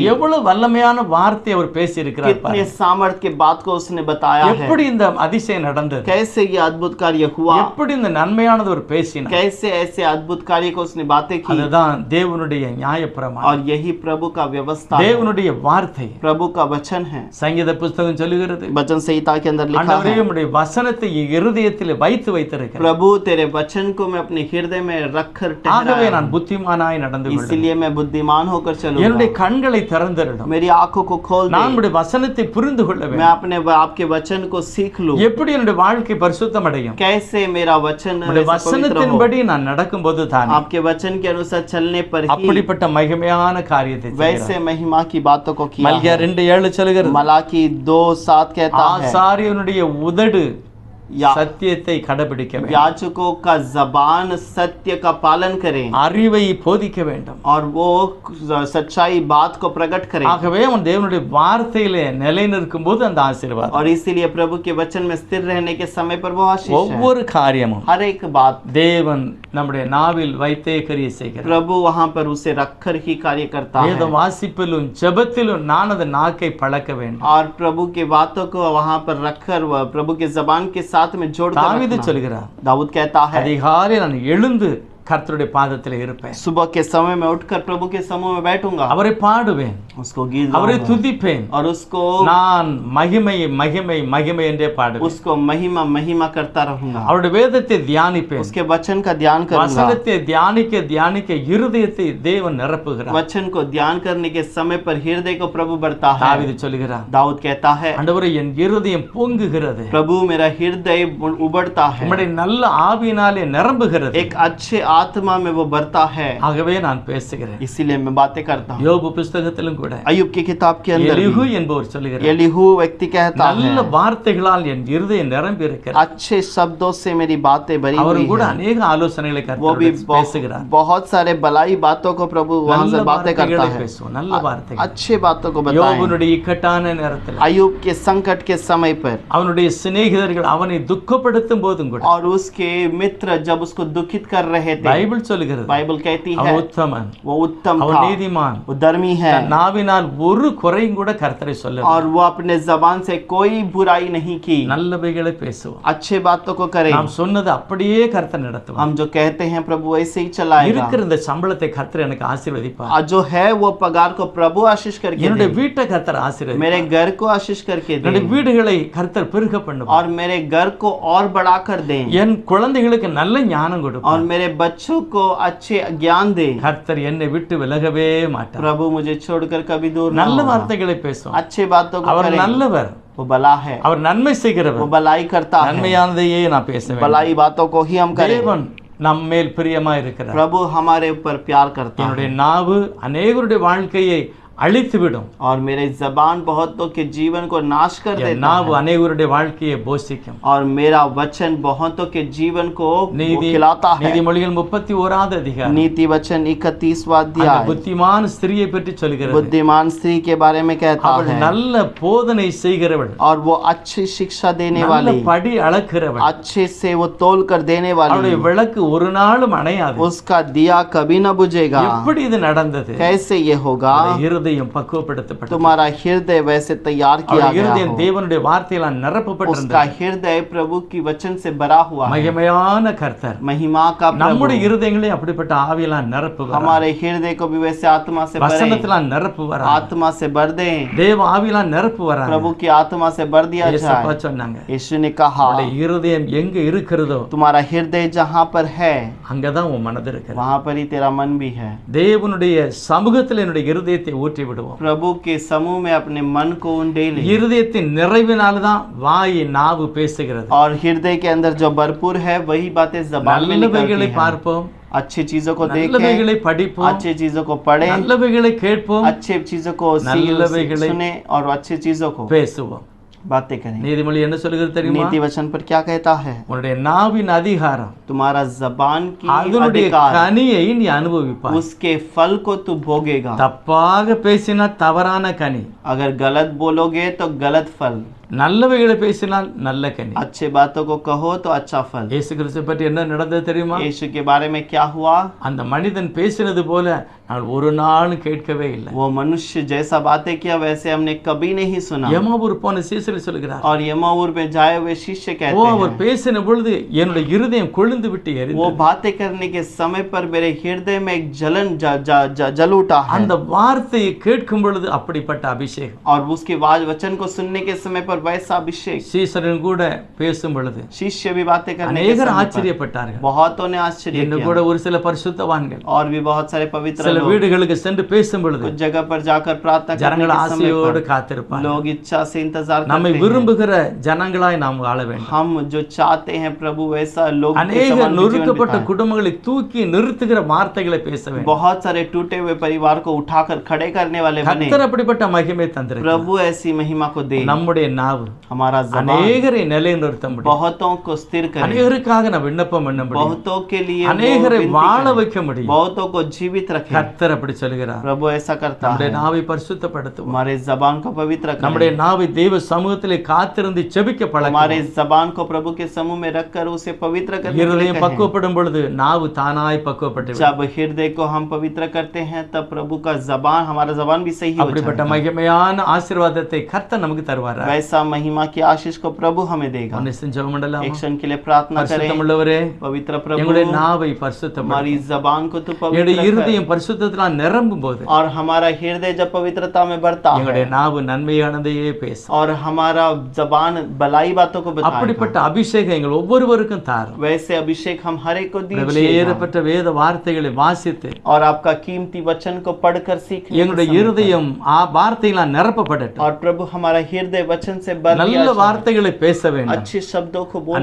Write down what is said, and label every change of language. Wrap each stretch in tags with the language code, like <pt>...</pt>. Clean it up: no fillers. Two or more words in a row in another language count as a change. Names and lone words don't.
<ta>எவ்வளவு வல்லமையான வார்த்தை அவர் பேசி இருக்கிறார்.</ta> <hi>कितने सामर्थ्य के बात को उसने बताया है।</hi> <ta>எப்படி இந்த அதிசயம் நடந்தது,</ta> <hi>कैसे ये अद्भुत कार्य हुआ,</hi> <ta>எப்படி இந்த நன்மையானது அவர் பேசினார்.</ta> <hi>कैसे ऐसे अद्भुत कार्य को उसने बातें की।</hi> <ta>அதுதான் தேவனுடைய நியாயப்பிரமாணம்,</ta> <hi>और यही प्रभु का व्यवस्था है,</hi> <ta>தேவனுடைய வார்த்தை.</ta> <hi>प्रभु का वचन है।</hi> <ta>சங்கீத புஸ்தகம் சொல்லுகிறது,</ta> <hi>वचन संहिता के अंदर लिखा</hi> <ta>ஆண்டவரே</ta> <hi>है,</hi> <ta>உம்முடைய வசனத்தை இருதயத்தில் வைத்து வைத்திருக்கிறேன்.</ta> <hi>प्रभु तेरे वचन को मैं अपने हृदय में रखकर</hi> <ta>ஆகவே</ta> <hi>ठहराया,</hi> <ta>நான் புத்திமானாய் நடந்து கொள்வேன்.</ta> <hi>इसलिए मैं बुद्धिमान होकर चलूंगा।</hi> <ta>என்னுடைய கண்களை திறந்திரணும்,</ta> <hi>मेरी आंखों को खोल दे,</hi> <ta>நான் உம்முடைய வசனத்தை புரிந்து கொள்ள</ta> <hi>मैं</hi> <ta>வேண்டும்.</ta> <hi>अपने आपके वचन को सीख लूं।</hi> <ta>எப்படி என்னுடைய வாழ்க்கை பரிசுத்தம் அடையும்,</ta> <hi>कैसे मेरा वचन</hi> <ta>உம்முடைய</ta> <hi>ऐसे पवित्र हो।</hi> <ta>வசனத்தின்படி நான் நடக்கும்போது தான்</ta> <hi>आपके वचन के अनुसार चलने पर ही</hi> <ta>அப்படிப்பட்ட மகிமையான காரியத்தை செய்கிறார்.</ta> <hi>वैसे महिमा की बातों को किया</hi> <ta>மல்கியா</ta> <hi>है।</hi> <ta>2:7 சொல்கிறது,</ta> <hi>मलाकी 2:7 कहता है,</hi> <ta>ஆசாரியனுடைய உதடு</ta> <hi>या-</hi> <ta>சத்தியத்தை கடைபிடிக்க வேண்டும்,</ta> <hi>याजकों का जबान सत्य का पालन करें</hi> <ta>அறிவை போதிக்க வேண்டும்.</ta> <hi>और वो सच्चाई बात को प्रकट करें।</hi> <ta>ஆகவே அவன் தேவனுடைய வார்த்தையிலே நிலை நிற்கும் போது அந்த ஆசீர்வாதம்.</ta> <hi>और इसीलिए प्रभु के वचन में स्थिर रहने के समय पर वो आशीष है।</hi> <ta>ஒவ்வொரு காரியமும்</ta> <hi>हर एक बात</hi> <ta>தேவன் நம்முடைய நாவில் வைத்தே கிரியை செய்கிறார்.</ta> <hi>प्रभु वहां पर उसे रखकर ही कार्य करता</hi> <ta>வேத</ta> <hi>है।</hi> <ta>வாசிப்பிலும் ஜெபத்திலும் நான் அந்த நாக்கை பழக்க வேண்டும்.</ta> <hi>और प्रभु के बातों को वहां पर रखकर वह प्रभु के जबान के साथ में जोड़कर</hi> <ta>தாவீது</ta> <hi>रखना।</hi> <ta>சொல்கிறார்,</ta> <hi>दाऊद कहता है,</hi> <ta>அதிகாலை நான் எழுந்து கர்த்தருடைய பாதத்தில் இருப்பேன்,</ta> <hi>सुबह के समय में उठकर प्रभु के समूह में बैठूंगा,</hi> <ta>அவரை பாடுவேன்,</ta> <hi>उसको गीत</hi> <ta>அவரை</ta> <hi>गाऊंगा</hi> <ta>துதிப்பேன்,</ta> <hi>और उसको</hi> <ta>நான் மகிமை மகிமை மகிமை என்றே பாடுவேன்,</ta> <hi>उसको महिमा महिमा करता रहूंगा,</hi> <ta>அவருடைய வேதத்தை தியானிப்பேன்.</ta> <hi>उसके वचन का ध्यान करूंगा।</hi> <ta>வசனத்தை தியானிக்க தியானிக்க இருதயத்தை தேவன் நிரப்புகிறார்.</ta> <hi>वचन को ध्यान करने के समय पर हृदय को प्रभु भरता है।</hi> <ta>தாவீது சொல்கிறார்,</ta> <hi>दाऊद कहता है,</hi> <ta>ஆண்டவரே என் இருதயம் பொங்குகிறது,</ta> <hi>प्रभु मेरा हृदय उबड़ता है,</hi> <ta>உம்முடைய நல்ல ஆவியினாலே நிரம்புகிறது.</ta> <hi>एक अच्छे आत्मा में वो भरता है,</hi> <ta>ஆகவே நான் பேசுகிறேன்.</ta> <hi>इसीलिए मैं बातें करता हूँ।</hi> <ta>யோபு புஸ்தகத்திலும் கூட</ta> <hi>अय्यूब की किताब के अंदर</hi> <ta>எலிஹு</ta> <hi>भी</hi> <ta>என்பவர் சொல்கிறார்,</ta> <hi>एलीहू व्यक्ति कहता</hi> <ta>நல்ல</ta> <hi>है,</hi> <ta>வார்த்தைகளால் என் இருதயம் நிரம்பி இருக்கிறது.</ta> <hi>अच्छे शब्दों से मेरी बातें भरी</hi> <ta>அவர்</ta> <hi>हुई</hi> <ta>கூட</ta> <hi>है।</hi> <ta>அநேக ஆலோசனைகளை</ta> <hi>वो भी</hi> <ta>கர்த்தருடன் பேசுகிறார்.</ta> <hi>बहुत सारे भलाई बातों को प्रभु वहां</hi> <ta>நல்ல</ta> <hi>से बातें करता</hi> <ta>வார்த்தைகளை</ta> <hi>है,</hi> <ta>பேசுவோம், நல்ல வார்த்தைகள்.</ta> <hi>अच्छे बातों को बताएं।</hi> <ta>யோபுனுடைய இக்கட்டான நேரத்தில்</ta> <hi>अय्यूब के संकट के समय पर</hi> <ta>அவனுடைய சிநேகிதர்கள் அவனை துக்கப்படுத்தும் போதும் கூட</ta> <hi>और उसके मित्र जब उसको दुखित कर रहे थे,</hi> <ta>பைபிள் சொல்லுகிறது,</ta> <hi>बाइबल कहती है</hi> <ta>அவன் உத்தமன்,</ta> <hi>वो उत्तम</hi> <ta>அவன்</ta> <hi>था,</hi> <ta>நீதிமான்,</ta> <hi>वो धर्मी है</hi> <ta>தன் நாவினால் ஒரு குறையும் கூட கர்த்தரை சொல்ல</ta> <hi>और वो अपने जबान से कोई बुराई नहीं की,</hi> <ta>நல்லவைகளை பேசுவோம்.</ta> <hi>अच्छे बातों को करे।</hi> <ta>நாம் சொன்னது அப்படியே கர்த்தர் நடத்துவார்.</ta> <hi>हम जो कहते हैं प्रभु वैसे ही चलाएगा।</hi> <ta>இருக்கிற இந்த சம்பளத்தை கர்த்தர் எனக்கு ஆசீர்வதிப்பார்.</ta> <hi>और जो है वो पगार को प्रभु आशीष करके</hi> <ta>என்னுடைய</ta> <hi>दे,</hi> <ta>வீட்டை கர்த்தர் ஆசீர்வதிப்பார்.</ta> <hi>मेरे घर को आशीष करके दे</hi> <ta>என்னுடைய வீடுகளை கர்த்தர் பெருக பண்ணுவார்.</ta> <hi>और मेरे घर को और बढ़ा कर दे</hi> <ta>என் குழந்தைகளுக்கு நல்ல ஞானம் கொடுப்பார்.</ta> <hi>और मेरे बच्चों को अच्छे ज्ञान दे।</hi> <ta>கர்த்தர் என்னை விட்டு விலகவே மாட்டார்.</ta> <hi>प्रभु मुझे छोड़कर कभी दूर न</hi> <ta>நல்ல</ta> <hi>होगा।</hi> <ta>வார்த்தைகளை பேசுவோம்.</ta> <hi>अच्छे बातों को</hi> <ta>அவர்</ta> <hi>करें,</hi> <ta>நல்லவர்,</ta> <hi>वो भला है,</hi> <ta>அவர் நன்மை</ta> <hi>वो</hi> <ta>செய்கிறவர்,</ta> <hi>भलाई करता है,</hi> <ta>நன்மையானதையே நான் பேச வேண்டும்.</ta> <hi>भलाई बातों को ही हम करें।</hi> <ta>தேவன் நம்மேல் பிரியமா இருக்கிறார்.</ta> <hi>प्रभु हमारे ऊपर प्यार करता</hi> <ta>என்னுடைய</ta> <hi>है</hi> <ta>நாவு அநேகருடைய வாழ்க்கையை அழித்துவிடும்.</ta> <hi>और मेरे जबान बहुतों के जीवन को नाश कर</hi> <ta>என்</ta> <hi>देता</hi> <ta>நாவு</ta> <hi>है</hi> <ta>அநேகருடைய வாழ்க்கையை போஷிக்கும்.</ta> <hi>और मेरा वचन बहुतों के जीवन को वो</hi> <ta>நீதி</ta> <hi>खिलाता है।</hi> <ta>நீதிமொழிகள் 31வது அதிகாரம்</ta> <hi>नीति वचन 31वां</hi> <ta>அந்த</ta> <hi>अध्याय</hi> <ta>புத்திமான் ஸ்திரியை பற்றி சொல்கிறது.</ta> <hi>बुद्धिमान स्त्री के बारे में कहता</hi> <ta>அவள்</ta> <hi>है</hi> <ta>நல்ல போதனை செய்கிறவள்,</ta> <hi>और वो अच्छी शिक्षा देने</hi> <ta>நல்ல</ta> <hi>वाली,</hi> <ta>படி அளக்கிறவள்,</ta> <hi>अच्छे से वो तोल कर देने</hi> <ta>அவளுடைய</ta> <hi>वाली,</hi> <ta>விளக்கு ஒரு நாளும் அணையாது.</ta> <hi>उसका दिया कभी न बुझेगा।</hi> <ta>எப்படி இது நடந்தது?</ta> <hi>कैसे ये होगा?</hi> <ta>அவளுடைய இருதயம் பக்குவப்படுத்தப்பட்டது.</ta> <hi>तुम्हारा हृदय वैसे तैयार किया</hi> <ta>அவளுடைய</ta> <hi>गया</hi> <ta>இருதயம்</ta> <hi>हो,</hi> <ta>தேவனுடைய வார்த்தையால்</ta> <hi>उसका</hi> <ta>நிரப்பப்பட்டிருந்தது.</ta> <hi>हृदय प्रभु की वचन से भरा हुआ है।</hi> <ta>மகிமையான கர்த்தர்</ta> <hi>महिमा का प्रभु</hi> <ta>நம்முடைய இருதயங்களை அப்படிப்பட்ட ஆவியால் நிரப்புவார்.</ta> <hi>हमारे हृदय को भी वैसे आत्मा से भरे,</hi> <ta>வசனத்தினால் நிரப்புவார்.</ta> <hi>आत्मा से भर दे,</hi> <ta>தேவ ஆவியால் நிரப்புவார்.</ta> <hi>प्रभु की आत्मा से भर दिया</hi> <ta>இயேசுப்பா</ta> <hi>जाए।</hi> <ta>சொன்னாங்க,</ta> <hi>यीशु ने कहा,</hi> <ta>உன்னுடைய இருதயம் எங்க இருக்கிறதோ</ta> <hi>तुम्हारा हृदय जहाँ पर है</hi> <ta>அங்கதான் உன் மனது இருக்கிறது.</ta> <hi>वहाँ पर ही तेरा मन भी है।</hi> <ta>தேவனுடைய சமூகத்தில் என்னுடைய இருதயத்தை ஊற்றி விடுவோம்.</ta> <hi>प्रभु के समूह में अपने मन को उंडे ले</hi> <ta>இருதயத்தின் நிறைவினால்தான் வாய் நாவு பேசுகிறது.</ta> <hi>और हृदय के अंदर जो भरपूर है वही बातें जबान में</hi> <ta>நல்லவைகளை</ta> <hi>निकलती हैं।</hi> <ta>பார்ப்போம்,</ta> <hi>अच्छी चीजों को देखें,</hi> <ta>நல்லவைகளை படிப்போம்,</ta> <hi>अच्छी चीजों को पढ़ें,</hi> <ta>நல்லவைகளை கேட்போம்,</ta> <hi>अच्छे चीजों को</hi> <ta>நல்லவைகளை</ta> <hi>सुने और अच्छी चीजों को</hi> <ta>பேசுவோம்.</ta> <hi>बातें करें।</hi> <ta>நீதிமொழி என்ன சொல்லுகிறது தெரியுமா?</ta> <hi>नीति वचन पर क्या कहता है?</hi> <ta>உன்னுடைய நாவின் அதிகாரம்,</ta> <hi>तुम्हारा जबान की</hi> <ta>அதனுடைய</ta> <hi>अधिकार,</hi> <ta>கனியை நீ அனுபவிப்பாய்.</ta> <hi>उसके फल को तू भोगेगा।</hi> <ta>தப்பாக பேசினா தவறான கனி,</ta> <hi>अगर गलत बोलोगे तो गलत फल,</hi> <ta>நல்லவைகளை பேசினால் நல்ல கனி.</ta> <hi>अच्छे बातों को कहो तो अच्छा फल।</hi> <ta>இயேசு கிறிஸ்து பற்றி என்ன நடந்தது தெரியுமா?</ta> <hi>यीशु के बारे में क्या हुआ?</hi> <ta>அந்த மனிதன் பேசினது போல நான் ஒரு நாளும் கேட்கவே இல்லை.</ta> <hi>वो मनुष्य जैसा बातें किया वैसे हमने कभी नहीं सुना।</hi> <ta>எமாவூர் போன சீசர்கள் சொல்கிறார்,</ta> <hi>और यमाऊर में जाए हुए शिष्य</hi> <ta>ஓ</ta> <hi>कहते</hi> <ta>அவர்</ta> <hi>हैं,</hi> <ta>பேசின பொழுது என்னுடைய இருதயம் கொழுந்து விட்டு</ta> <hi>वो</hi> <ta>எரிந்தது.</ta> <hi>बातें करने के समय पर मेरे हृदय में एक जलन जल उठा है।</hi> <ta>அந்த வார்த்தையை கேட்கும் பொழுது அப்படிப்பட்ட அபிஷேகம்.</ta> <hi>और उसके वचन को सुनने के समय पर वैसा अभिषेक।</hi> <ta>சீசர்கள் கூட பேசும் பொழுது</ta> <hi>शिष्य भी बातें करने के</hi> <ta>அநேகர்</ta> <hi>समय पर</hi> <ta>ஆச்சரியப்பட்டார்கள்.</ta> <hi>बहुतों ने आश्चर्य</hi> <ta>இன்னும்</ta> <hi>किया।</hi> <ta>கூட ஒரு சில பரிசுத்தவான்கள்</ta> <hi>और भी बहुत सारे पवित्र</hi> <ta>சில</ta> <hi>लोग</hi> <ta>வீடுகளுக்கு சென்று பேசும் பொழுது</ta> <hi>कुछ जगह पर जाकर प्रार्थना करने</hi> <ta>ஜனங்கள்</ta> <hi>के समय</hi> <ta>ஆசையோடு</ta> <hi>पर</hi> <ta>காத்திருப்பார்கள்.</ta> <hi>लोग इच्छा से इंतजार</hi> <ta>நம்மை</ta> <hi>करते हैं।</hi> <ta>விரும்புகிற ஜனங்களாய் நாம் வாழ வேண்டும்.</ta> <hi>हम जो चाहते हैं प्रभु वैसा लोग के</hi> <ta>அநேக</ta> <hi>समान जीवन</hi> <ta>நொறுக்கப்பட்ட</ta> <hi>बिताएं।</hi> <ta>குடும்பங்களை தூக்கி நிறுத்துகிற வார்த்தைகளை பேச வேண்டும்.</ta> <hi>बहुत सारे टूटे हुए परिवार को उठाकर खड़े करने वाले बने।</hi> <ta>கர்த்தர் அப்படிப்பட்ட மகிமை தந்திருக்கிறார்.</ta> <hi>प्रभु ऐसी महिमा को दे।</hi> <ta>நம்முடைய நாவு</ta> <hi>हमारा जबान</hi> <ta>அநேகரை நிலைநிறுத்த முடியும்.</ta> <hi>बहुतों को स्थिर करे।</hi> <ta>அநேகருக்காக நான் விண்ணப்பம் பண்ண முடியும்.</ta> <hi>बहुतों के लिए वो</hi> <ta>அநேகரை</ta> <hi>विनती</hi> <ta>வாழ</ta> <hi>करे।</hi> <ta>வைக்க முடியும்.</ta> <hi>बहुतों को जीवित रखे।</hi> <ta>கர்த்தர் அப்படி சொல்கிறார்.</ta> <hi>प्रभु ऐसा करता</hi> <ta>நம்முடைய</ta> <hi>है।</hi> <ta>நாவை பரிசுத்தப்படுத்துவோம்.</ta> <hi>हमारे जबान को पवित्र</hi> <ta>நம்முடைய</ta> <hi>करें।</hi> <ta>நாவை தேவ சமூகத்திலே காத்திருந்து செபிக்க</ta> <hi>हमारे</hi> <ta>பழக்குவோம்.</ta> <hi>जबान को प्रभु के समूह में रखकर उसे पवित्र करने के लिए</hi> <ta>இருதயம்</ta> <hi>कहें।</hi> <ta>பக்குவப்படும் பொழுது நாவு தானாய் பக்குவப்பட்டு விடும்.</ta> <hi>जब हृदय को हम पवित्र करते हैं तब प्रभु का जबान हमारा जबान भी सही हो</hi> <ta>அப்படிப்பட்ட</ta> <hi>जाएगा।</hi> <ta>மகிமையான ஆசீர்வாதத்தை கர்த்தர் நமக்கு தருவார்.</ta> <hi>वैसा महिमा की आशीष को प्रभु हमें देगा।</hi> <ta>ஒன்னு செஞ்சோம் மண்டலம்.</ta> <hi>एक क्षण के लिए प्रार्थना करें।</hi> <ta>பரிசுத்தமுள்ளவரே,</ta> <hi>पवित्र प्रभु</hi> <ta>எங்களுடைய நாவை பரிசுத்தப்படுத்து.</ta> <hi>हमारी जबान को तू</hi> <ta>என்னுடைய</ta> <hi>पवित्र कर।</hi> <ta>இருதயம் பரிசுத்தத்தினால் நிரம்பும் போது</ta> <hi>और हमारा हृदय जब पवित्रता में बढ़ता</hi> <ta>எங்களுடைய</ta> <hi>है</hi> <ta>நாவு நன்மையானதையே பேசும்.</ta> <hi>और हमारा जबान भलाई बातों को बताएगा।</hi> <ta>அப்படிப்பட்ட அபிஷேகம் எங்கள் ஒவ்வொருவருக்கும் தாரும்.</ta> <hi>वैसे अभिषेक हम हर एक को दीजिए</hi> <ta>விலையேறப்பட்ட வேத வார்த்தைகளை வாசித்து</ta> <hi>और आपका कीमती वचन को पढ़कर सीखने के</hi> <ta>எங்களுடைய</ta> <hi>समय पर।</hi> <ta>இருதயம் வார்த்தைகளால் நிரப்பப்படட்டும்.</ta> <hi>और प्रभु हमारा हृदय वचन से भर दिया</hi> <ta>நல்ல</ta> <hi>जाए।</hi> <ta>வார்த்தைகளை பேச வேண்டும்.</ta> <hi>अच्छे शब्दों को बोले।</hi>